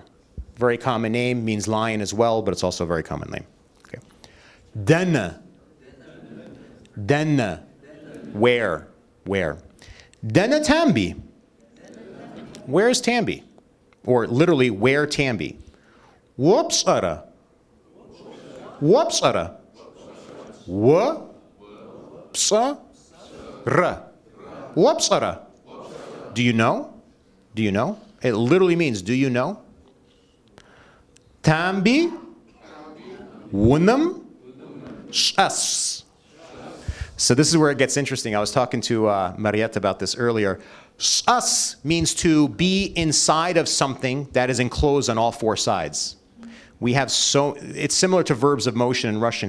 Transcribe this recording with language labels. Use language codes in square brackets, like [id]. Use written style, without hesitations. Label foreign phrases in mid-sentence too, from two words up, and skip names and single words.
[en] Very common name, means lion as well, but it's also a very common name. Okay. Dana. Dana. Where? Dana Tambi. Where's Tambi? Or literally, where Tambi? Whoopsara. Whoopsara. Whoopsara. Psa. R. Wapsara. Do you know? Do you know? It literally means, do you know? Tambi. Wunam. Shas. So this is where it gets interesting. I was talking to Marietta about this earlier. Us means to be inside of something that is enclosed on all four sides. We have it's similar to verbs of motion in Russian.